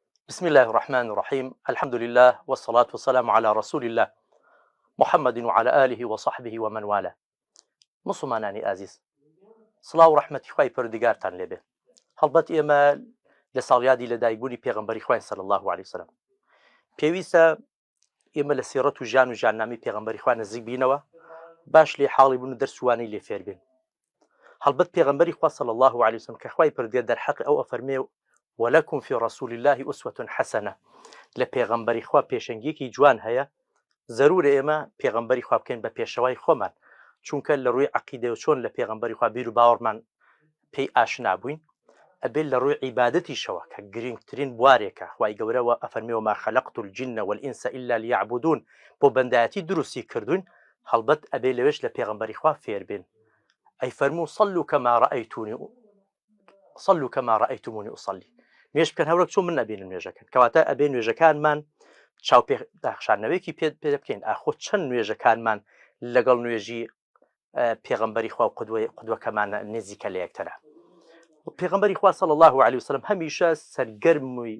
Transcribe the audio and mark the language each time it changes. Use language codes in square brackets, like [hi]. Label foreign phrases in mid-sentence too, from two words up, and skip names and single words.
[ar] بسم الله الرحمن الرحيم الحمد لله والصلاة والسلام على رسول الله محمد وعلى آله وصحبه ومن والاه [ckb] مسلمانانی ئازیز سڵاو و ڕەحمەتی خوای پەروەردگارتان لێبێ هەڵبەت ئێمە لە ساڵیادی لەدایکبوونی پێغەمبەری خوای صلی [ar] الله عليه وسلم [ckb] پێویستە ئێمە لە سیرەت و ژیان و ژیاننامەی پێغەمبەری خوا نزیک بینەوە باش لێ حاڵی بوون و دەرسوانەی لێ فێر بین هەڵبەت پێغەمبەری خوا [ar] صلی الله عليه وسلم [ckb] کە خوای پەروەردگار دەرحەق ئەو ئەفەرمێ [ar] ولكم في رسول الله أسوة حسنة [ckb] لە پێغەمبەری خوا پێشەنگیەکی جوان هەیە زەرورە ئێمە پێغەمبەری خوا بکەین بە پێشەوای خۆمان چونکە لە ڕووی عەقیدە و چۆن لە پێغەمبەری خوا بیر و باوەڕمان پێی ئاشنا بووین ئەبێت لە ڕووی عیبادەتیشەوە کە گرنگترین بوارێکە خوای گەورەوە ئەفەرمێ [ar] وما خلقت الجن والإنس إلا ليعبدون [ckb] بۆ بەندایەتی دروستی کردوین هەڵبەت ئەبێ لەوێش لە پێغەمبەری خوا فێر بین ئەی فەرموو [ar] صلوا كما رأيتموني أصلي [ckb] نوێژ بکەن هەورەک چۆن من نەبینم نوێژەکەن کەواتە ئەبێ نوێژەکانمان چاوپێداخشانەوەیەکی پێ بکەین ئاخۆ چەند نوێژەکانمان لەگەڵ نوێژی پێغەمبەری خوا و قودوەکەمانە نزیکە لە یەکترە پێغەمبەری خوا [ar] صلی الله عليه وسلم [ckb] هەمیشە سەرگەرمی